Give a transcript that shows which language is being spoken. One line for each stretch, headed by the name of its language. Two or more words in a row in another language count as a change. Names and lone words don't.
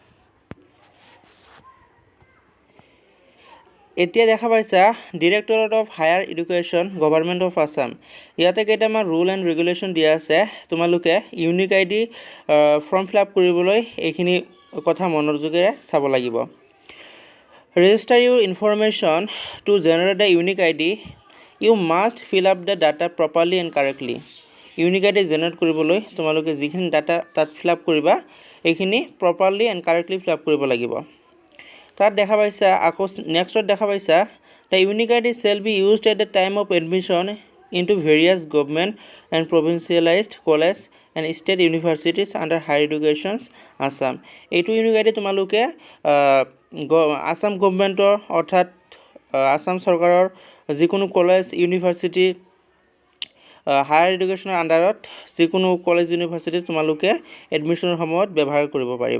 Assamese: এতিয়া দেখা পাইছা ডিৰেক্টৰেট অফ হায়াৰ এডুকেশ্যন গভৰ্ণমেণ্ট অফ আছাম। ইয়াতে কেইটামান
English: rule and regulation
Assamese: দিয়া আছে। তোমালোকে
English: unique ID form fill up
Assamese: কৰিবলৈ এইখিনি কথা মনোযোগেৰে চাব লাগিব।
English: Register your information to generate the unique ID. You must fill up the data properly and correctly. Unique ID generate
Assamese: কৰিবলৈ তোমালোকে যিখিনি ডাটা তাত
English: fill up
Assamese: কৰিবা এইখিনি
English: properly and correctly fill up
Assamese: কৰিব লাগিব। তাত দেখা পাইছা আকৌ নেক্সটত দেখা পাইছা
English: the unique ID shall be used at the time of admission into various government and provincialized college and state universities under higher education Assam.
Assamese: এইটো
English: unique ID
Assamese: তোমালোকে আসাম গভৰ্ণমেণ্টৰ অৰ্থাৎ আসাম চৰকাৰৰ যিকোনো
English: college university
Assamese: হায়াৰ এডুকেশ্যনৰ আণ্ডাৰত যিকোনো
English: college universityত
Assamese: তোমালোকে এডমিশ্যনৰ সময়ত ব্যৱহাৰ কৰিব পাৰিবা।